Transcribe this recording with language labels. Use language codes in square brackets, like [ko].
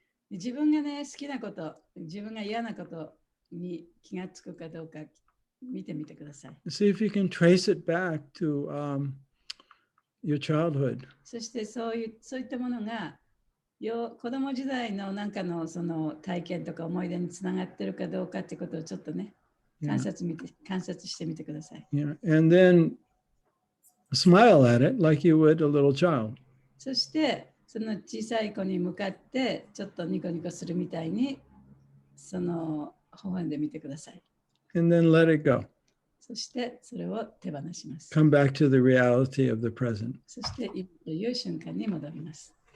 [ja] 自分がね、好きなこと、自分が嫌なことに気がつくかどうか見てみてください。 [en] See if you can trace it back to your childhood. [ja] そしてそういったものが子供時代のなんかのその体験とか思い出につながってるかどうかってことをちょっとね、観察してみてください。 [en] Yeah. And then smile at it like you would a little child. [ja] そしてその小さい子に向かってちょっとニコニコするみたいにその微笑んでみてください。 [en] And then let it go. [ja] そしてそれを手放します。 [en] Come back to the reality of the present. [ja] そして今という瞬間に戻ります。